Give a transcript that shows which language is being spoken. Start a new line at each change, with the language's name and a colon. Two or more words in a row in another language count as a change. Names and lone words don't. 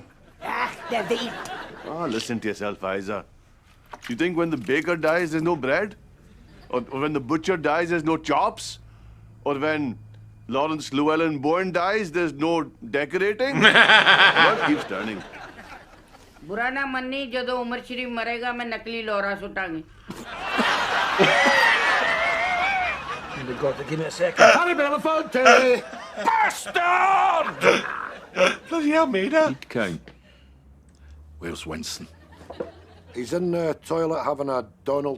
English: David. Listen to yourself, Isa. You think when the baker dies, there's no bread? Or when the butcher dies, there's no chops? Or when Lawrence Llewellyn Bourne dies, there's no decorating? What keeps turning?
Punjabi: बुरा ना मन्नी जदों उमर शरीफ मरेगा मैं नकली लोरा सुटांगी
English: We've got to give it a second. Harry Belafonte! Bastard! Bloody hell, Mina. He'd count. Where's Winston? He's in the toilet having a Donald